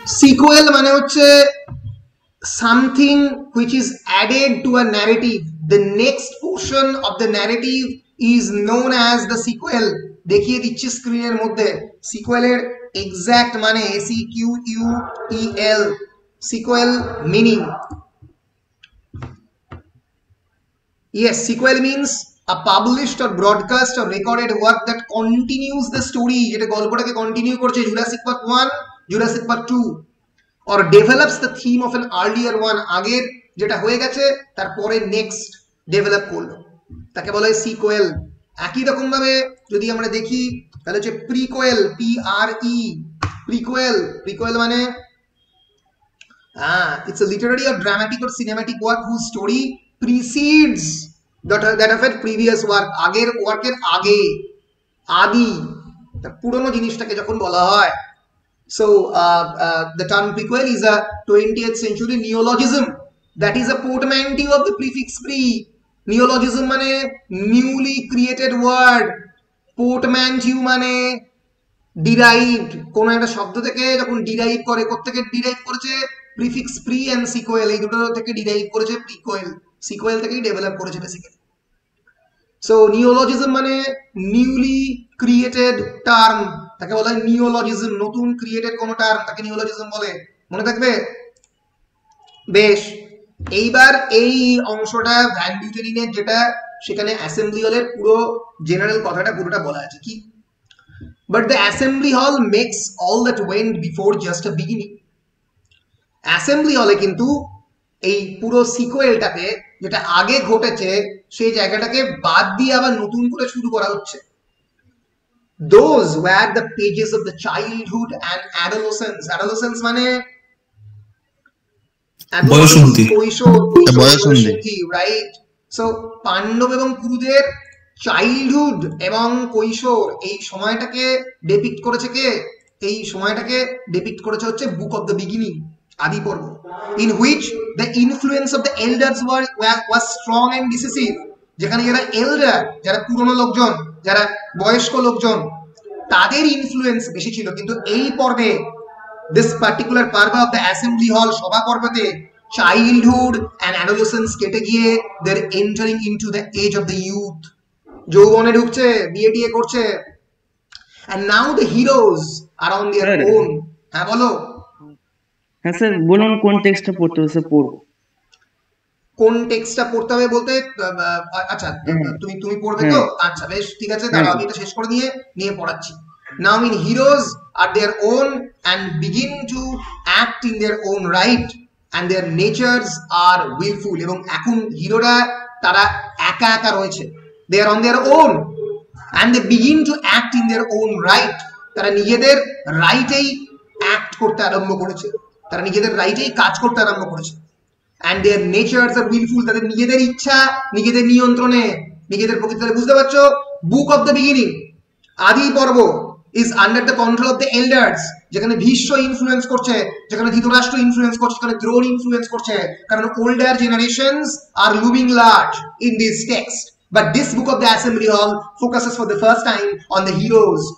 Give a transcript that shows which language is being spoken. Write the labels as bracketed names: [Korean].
[Bangla] Sequel মানে হচ্ছে [English] something which is added to a narrative. The next portion of the narrative is known as the sequel. [Bangla] দেখিয়ে দিচ্ছি স্ক্রিনের মধ্যে সিকুয়েলের exact মানে, SEQUEL, [English] sequel meaning. Yes, sequel means a published or broadcast or recorded work that continues the story, [Bangla] যেটা গল্পটাকে continue করছে, [English] Jurassic Park 1, Jurassic Park 2, or develops the theme of an earlier one, [Bangla] আগের যেটা হয়ে গেছে তারপরে next develop করলো, তাকে বলা হয় সিকুয়েল। একই রকম ভাবে যদি আমরা দেখি তাহলে হচ্ছে প্রিকোয়েল, PRE, প্রিকোয়েল। প্রিকোয়েল মানে [English] it's a literary or dramatic or cinematic work whose story precedes that of a previous work, [Bangla] আগের ওয়ার্কের আগে, আদি, পুরনো জিনিসটাকে যখন বলা হয়। [English] So the term prequel is a 20th century neologism that is a portmanteau of the prefix pre. [Bangla] Neologism মানে [English] newly created word, [Bangla] portmanteau মানে derived, কোন একটা শব্দ থেকে যখন ডিরাইভ করে, কোত্থেকে ডিরাইভ করেছে? প্রিফিক্স প্রি এন্ড সিকুয়েল, এই দুটো থেকে ডিরাইভ করেছে প্রিকোয়েল, সিকুয়েল থেকেই ডেভেলপ করেছে বেসিক্যালি। সো নিওলজিজম মানে নিউলি ক্রিয়েটেড টার্ম, তাকে বলা হয় নিওলজিজম। নতুন ক্রিয়েটেড কোন টার্ম তাকে নিওলজিজম বলে, মনে থাকবে? বেশ, এইবার এই অংশটা ভ্যান বিউটেনিনের যেটা, সেখানে অ্যাসেম্বলি হলের পুরো জেনারেল কথাটা পুরোটা বলা আছে কি, [English] But the assembly hall makes all that went before just a beginning. [Bangla] Assembly হলে কিন্তু এই পুরো সিকুয়েলটাকে, যেটা আগে ঘটেছে সেই জায়গাটাকে বাদ দিয়ে আবার নতুন করে শুরু করা হচ্ছে। [English] Those were the pages of the childhood and adolescence. [Bangla] Adolescence মানে বয়সন্ধি, কৈশোর, রাইট? সো পাণ্ডব এবং কুরুদের চাইল্ডহুড এবং কৈশোর, এই সময়টাকে ডেপিক্ট করেছে কে? এই সময়টাকে ডেপিক্ট করেছে হচ্ছে বুক অফ দ্য বিগিনিং, আদি পর্ব, [English] in which the influence of the elders was strong and decisive. [Bangla] যেখানে যারা এল্ডার, যারা পুরনো লোকজন, যারা বয়স্ক লোকজন, তাদের ইনফ্লুয়েন্স বেশি ছিল। কিন্তু এই পর্বে, [English] this particular part of the assembly hall [Bangla] সভা পর্বতে, চাইল্ডহুড অ্যান্ড অ্যাডোলেসেন্স কেটে গিয়ে [English] they are entering into the age of the youth, [Bangla] যৌবনে ঢুকছে, বিয়ে টিয়ে করছে। [English] and now the heroes are on their own. [Bangla] হ্যাঁ বলো। হ্যাঁ স্যার বলুন কোন টেক্সটটা পড়তে হবে পড়ব। কোন টেক্সটটা পড়তে হবে বলতে, আচ্ছা তুমি পড়বে তো? আচ্ছা বেশ, ঠিক আছে, দাঁড়াও আমি এটা শেষ করে নিয়ে পড়াচ্ছি। [English] Now in heroes are their own and begin to act in their own right and their natures are willful. [Bangla] এবং এখন হিরোরা তারা একা একা রয়েছে, [English] they are on their own and they begin to act in their own right. [Bangla] তারা নিজেদের রাইটেই act করতে আরম্ভ করেছে, তারা নিজেদের রাইটেই কাজ করতে আরম্ভ করেছে। [English] and their natures are willful, [Bangla] তাদের নিজেদের ইচ্ছা নিজেদের নিয়ন্ত্রণে, নিজেদের প্রকৃতি। বুঝতে পারছো? বুক অফ দ্য বিগিনিং, আদি পর্ব, [English] is under the control of the elders, [Bangla] যেখানে ভীষ্ম ইনফ্লুয়েন্স করছে, যেখানে ধৃতরাষ্ট্র ইনফ্লুয়েন্স করছে, যেখানে দ্রোণ ইনফ্লুয়েন্স করছে, কারণ [English] older generations are looming large in this text. But this book of the assembly hall focuses for the first time on the heroes.